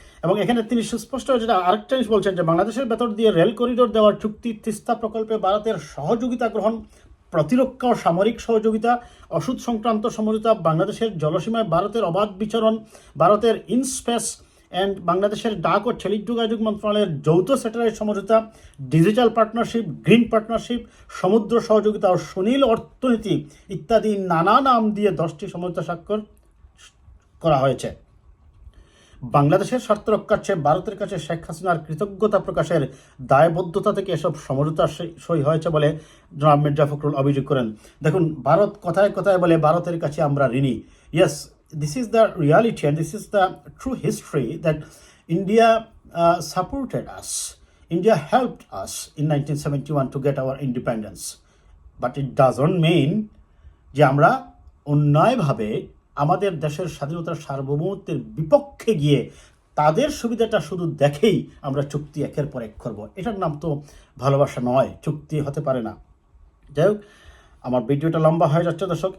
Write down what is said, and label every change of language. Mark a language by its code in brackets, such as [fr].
[bn] এবং এখানে তিনি সুস্পষ্ট যেটা আরেকটা জিনিস বলছেন যে বাংলাদেশের ভেতর দিয়ে রেল করিডোর দেওয়ার চুক্তি, তিস্তা প্রকল্পে ভারতের সহযোগিতা গ্রহণ, প্রতিরক্ষা ও সামরিক সহযোগিতা, ওষুধ সংক্রান্ত সমঝোতা, বাংলাদেশের জলসীমায় ভারতের অবাধ বিচরণ, ভারতের ইনস্পেস অ্যান্ড বাংলাদেশের ডাক ও টেলিযোগাযোগ মন্ত্রণালয়ের যৌথ স্যাটেলাইট সমঝোতা, ডিজিটাল পার্টনারশিপ, গ্রিন পার্টনারশিপ, সমুদ্র সহযোগিতা ও সুনীল অর্থনীতি ইত্যাদি নানা নাম দিয়ে 10টি সমঝোতা স্বাক্ষর করা হয়েছে। বাংলাদেশের স্বার্থ রক্ষার চেয়ে ভারতের কাছে শেখ হাসিনার কৃতজ্ঞতা প্রকাশের দায়বদ্ধতা থেকে এসব সমঝোতা সই হয়েছে বলে জনাব মির্জা ফখরুল অভিযোগ করেন। দেখুন, ভারত কথায় কথায় বলে ভারতের কাছে আমরা ঋণী। [en] Yes, this is the reality and this is the true history that India supported us. India helped us in 1971 to get our independence. But it doesn't mean [bn] যে আমরা অন্যায়ভাবে আমাদের দেশের স্বাধীনতার সার্বভৌমত্বের বিপক্ষে গিয়ে তাদের সুবিধাটা শুধু দেখেই আমরা চুক্তি একের পর এক করব। এটার নাম তো ভালোবাসা নয়, চুক্তি হতে পারে না। যাই হোক, আমার ভিডিওটা লম্বা হয়ে যাচ্ছে দর্শক।